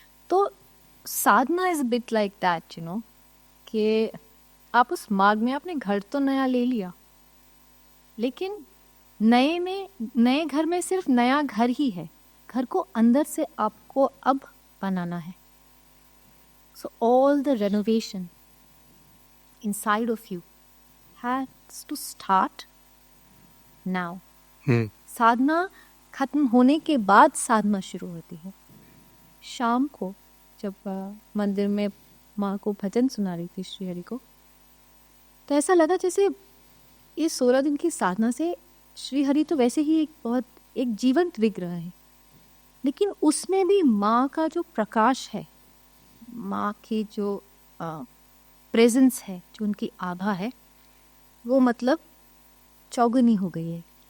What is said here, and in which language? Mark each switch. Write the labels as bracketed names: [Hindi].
[Hindi] तो साधना [English] is bit like that, you know, [Hindi] कि आप उस मार्ग में, आपने घर तो नया ले लिया, लेकिन नए घर में सिर्फ नया घर ही है, घर को अंदर से आपको अब बनाना है। [English] So all the renovation inside of you has to start now. [Hindi] साधना खत्म होने के बाद साधना शुरू होती है। शाम को जब मंदिर में माँ को भजन सुना रही थी श्री हरि को, तो ऐसा लगा जैसे ये 16 दिन की साधना से श्री हरि तो वैसे ही एक जीवंत विग्रह है, लेकिन उसमें भी माँ का जो प्रकाश है, माँ की जो प्रेजेंस है, जो उनकी आभा है, वो मतलब चौगुनी हो गई है।